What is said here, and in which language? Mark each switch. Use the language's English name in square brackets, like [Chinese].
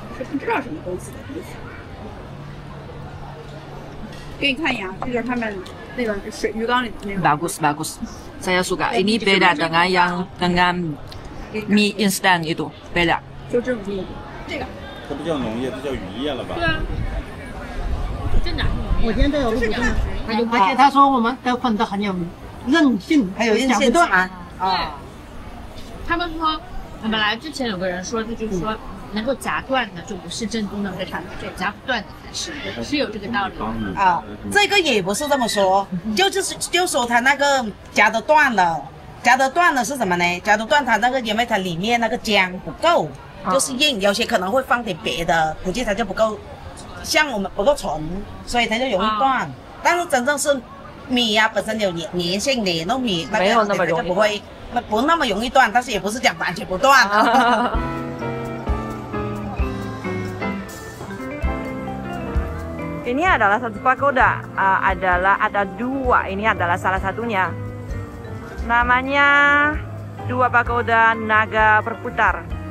[Chinese] 不知道什么东西的意思。给你看一眼啊，这就是他们那个水鱼缸里的那个。 [Indonesian] Bagus. Saya suka. Ini beda dengan mie instan itu, beda. [Chinese] 就这种密度，这个。这不叫农业，这叫渔业了吧？对啊。真的。我今天都有录的，而且他说我们的粉的很有韧性，还有夹不断啊。对。他们说，本来之前有个人说，就是说。能够夹断的就不是正宗的海产，对，夹不断的才是有这个道理啊。这个也不是这么说，就说它那个夹得断了，夹得断了是什么呢？夹得断它那个因为它里面那个浆不够，就是硬，有些可能会放点别的，估计它就不够，像我们不够纯，所以它就容易断。但是真正是米呀、本身有粘性的，糯米那个它就不会不那么容易断，但是也不是讲完全不断啊。 [Indonesian] Ini adalah satu pagoda, ada 2, ini adalah salah satunya. Namanya 2 pagoda naga berputar.